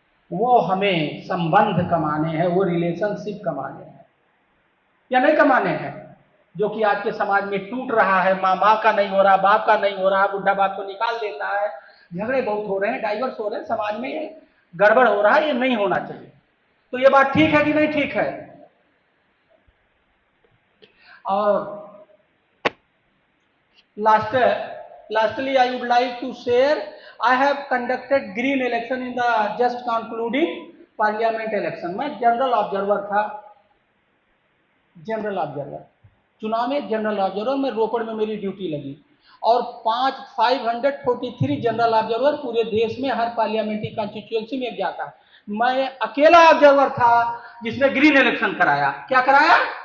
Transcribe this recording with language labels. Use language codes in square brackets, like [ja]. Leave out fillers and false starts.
[hi] वो हमें संबंध कमाने हैं, वो रिलेशनशिप कमाने हैं या नहीं कमाने हैं, जो कि आज के समाज में टूट रहा है। माँ का नहीं हो रहा, बाप का नहीं हो रहा, बुढ़ा बाप को निकाल देता है, झगड़े बहुत हो रहे हैं, डाइवर्स हो रहे हैं, समाज में ये गड़बड़ हो रहा है, ये नहीं होना चाहिए। तो ये बात ठीक है कि नहीं ठीक है? और [en] lastly I would like to share, I have conducted green election in the just concluding parliament election। [hi] मैं जनरल ऑब्जर्वर था, जनरल ऑब्जर्वर, चुनाव में जनरल ऑब्जर्वर में रोपड़ में मेरी ड्यूटी लगी। और 543 जनरल ऑब्जर्वर पूरे देश में हर [en] parliamentary constituency [hi] में जाता है। मैं अकेला ऑब्जर्वर था जिसने [en] green election [hi] कराया। क्या कराया?